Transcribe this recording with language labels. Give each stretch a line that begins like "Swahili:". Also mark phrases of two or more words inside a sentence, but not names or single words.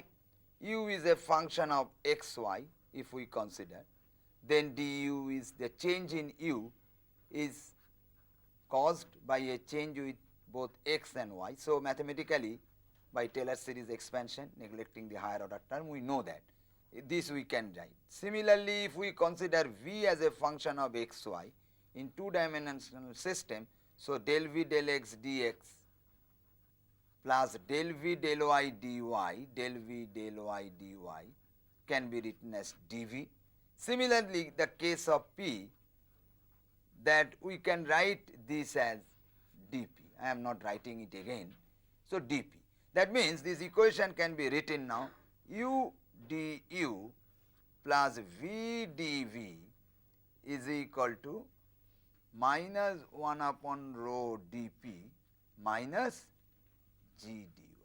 English: U is a function of xy if we consider, then du is the change in u is caused by a change with both x and y. So mathematically by Taylor series expansion, neglecting the higher order term, we know that this we can write. Similarly, if we consider v as a function of xy in two-dimensional system, so del v del x dx plus del v del y dy, del v del y dy can be written as dv. Similarly, the case of p, that we can write this as dp. I am not writing it again. So dp. That means this equation can be written now u du plus v dv is equal to minus 1 upon rho dp minus g dy.